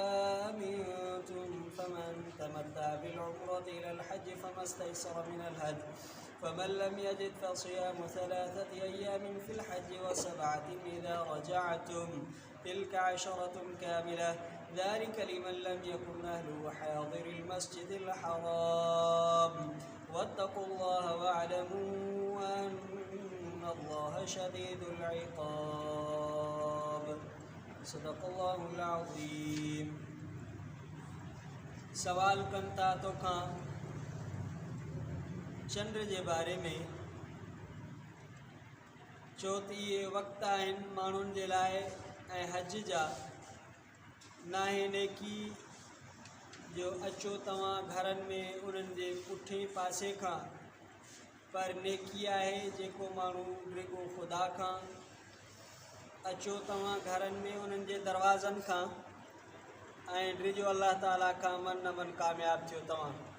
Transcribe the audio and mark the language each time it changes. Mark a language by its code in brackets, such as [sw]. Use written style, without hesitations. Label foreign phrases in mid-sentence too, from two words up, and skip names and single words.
[ar] أمنتم فمن تمتع بالعمرة إلى الحج فما استيسر من الهدي فمن لم يجد فصيام 3 أيام في الحج و7 إذا رجعتم تلك 10 كاملة ذلك لمن لم يكن أهله حاضر المسجد الحرام. واتقوا الله واعلموا أن الله شديد العقاب. صدق الله العظيم. [sd] सवाल कनि था तोखां चंड जे बारे में छो त इहे वक़्त आहिनि माण्हुनि जे लाइ ऐं हज जा नाहे नेकी जो अचो तव्हां घरनि में उन्हनि जे पुठे पासे खां पर नेकी आहे जेको माण्हू रुॻो ख़ुदा खां अचो तव्हां घरनि में उन्हनि जे दरवाज़नि खां ऐं ड्रिजो अल्लाह ताला खां मन न मन कामयाबु थियो तव्हां